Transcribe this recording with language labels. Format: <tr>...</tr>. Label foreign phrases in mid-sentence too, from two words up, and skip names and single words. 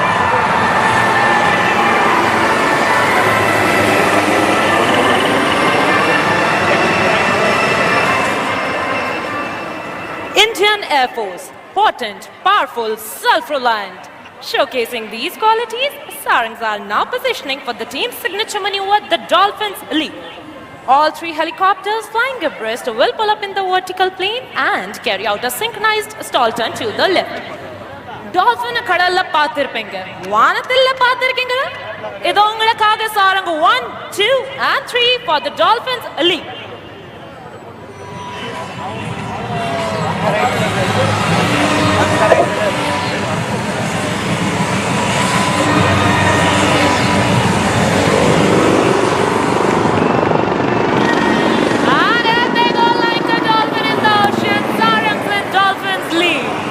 <en>Indian Air Force, potent, powerful, self-reliant. Showcasing these qualities, Sarangs are now positioning for the team's signature maneuver, the Dolphins Leap. All 3 helicopters flying abreast will pull up in the vertical plane and carry out a synchronized stall turn to the left.</en> <ta>Dolphin கடல்ல பாத்திருப்பீங்க. வானத்தில பாத்திருக்கீங்க. இது உங்களுக்காக</ta> <en>Sarang 1, 2 and 3 for the Dolphins Leap. And as they go like a dolphin in the ocean, Sarangs and Dolphins lead.</en>